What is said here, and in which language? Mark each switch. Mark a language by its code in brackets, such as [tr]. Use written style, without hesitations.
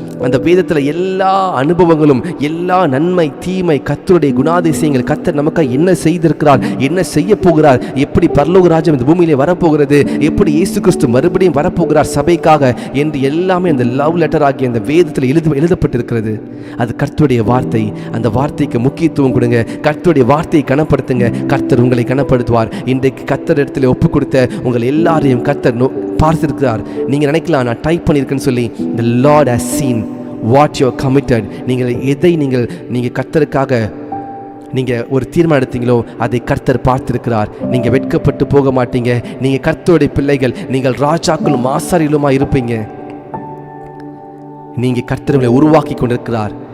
[ta] அந்த வேதத்தில் எல்லா அனுபவங்களும், எல்லா நன்மை தீமை, கர்த்தருடைய குணாதிசயங்கள், கர்த்தர் நமக்காக என்ன செய்திருக்கிறார், என்ன செய்ய போகிறார், எப்படி பரலோக ராஜ்யம் இந்த பூமியிலே வரப்போகிறது, எப்படி இயேசு கிறிஸ்து மறுபடியும் வரப்போகிறார் சபைக்காக என்று எல்லாமே அந்த லவ் லெட்டர் ஆகிய அந்த வேதத்தில் எழுதப்பட்டிருக்கிறது. அது கர்த்தருடைய வார்த்தை. அந்த வார்த்தைக்கு முக்கியத்துவம் கொடுங்க. கர்த்தருடைய வார்த்தையை கனப்படுத்துங்க. கர்த்தர் உங்களை கனப்படுத்துவார். இன்றைக்கு கர்த்தர் இடத்துல ஒப்பு கொடுத்த உங்கள் எல்லாரையும் கர்த்தர் பார்த்திருக்கிறார். நீங்கள் நினைக்கலாம் நான் டைப் பண்ணியிருக்கேன்னு சொல்லி. [en] The Lord has seen what you are committed. [ta] எதை நீங்கள் கர்த்தருக்காக நீங்கள் ஒரு தீர்மானம் எடுத்தீங்களோ அதை கர்த்தர் பார்த்திருக்கிறார். நீங்கள் வெட்கப்பட்டு போக மாட்டீங்க. நீங்கள் கர்த்தருடைய பிள்ளைகள். நீங்கள் ராஜாக்களும் ஆசாரியர்களுமா இருப்பீங்க. நீங்கள் கர்த்தரை உருவாக்கி கொண்டிருக்கிறார்.